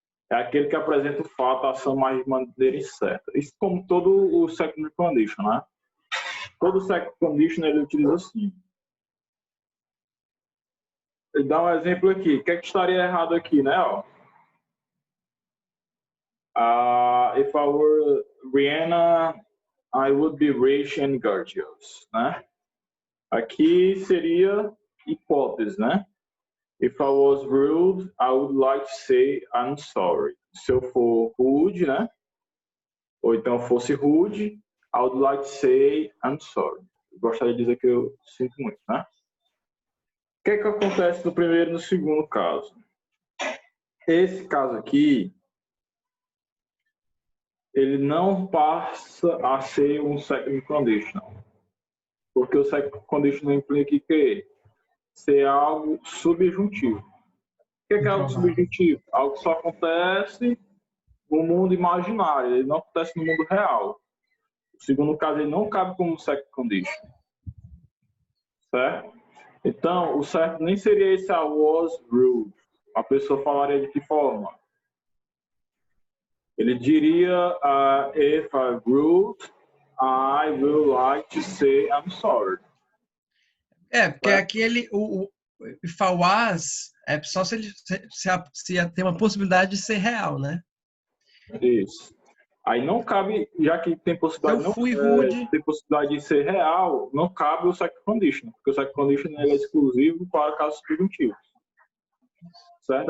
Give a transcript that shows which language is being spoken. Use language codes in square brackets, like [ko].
[pt] É aquele que apresenta o fato, a ação mais de maneira incerta. Isso como todo o second condition, né? Todo second condition ele utiliza assim. Ele dá um exemplo aqui. O que é que estaria errado aqui, né? Ó. [en] If I were Rihanna, I would be rich and gorgeous, né? [pt] Aqui seria hipótese, né? [en] If I was rude, I would like to say I'm sorry. [pt] Se eu for rude, né? Ou então fosse rude, [en] I would like to say I'm sorry. [pt] Eu gostaria de dizer que eu sinto muito, né? O que é que acontece no primeiro e no segundo caso? Esse caso aqui, ele não passa a ser um second condition. Porque o second condition implica que ser algo subjuntivo. O que é algo Improvável. subjuntivo? Algo que só acontece no mundo imaginário, ele não acontece no mundo real. O segundo caso, ele não cabe como second condition. Certo? Então, o certo nem seria esse [en] I was rude. [pt] A pessoa falaria de que forma? Ele diria [en] if I rude, I will like to say I'm sorry. [pt] É, porque aquele. O [en] If I was [pt] é só se ele se tem uma possibilidade de ser real, né? Isso. Aí não cabe, já que tem Se eu possibilidade, fui rude. tem possibilidade de ser real, não cabe o second condition, porque o second condition é exclusivo para casos subjuntivos. Certo?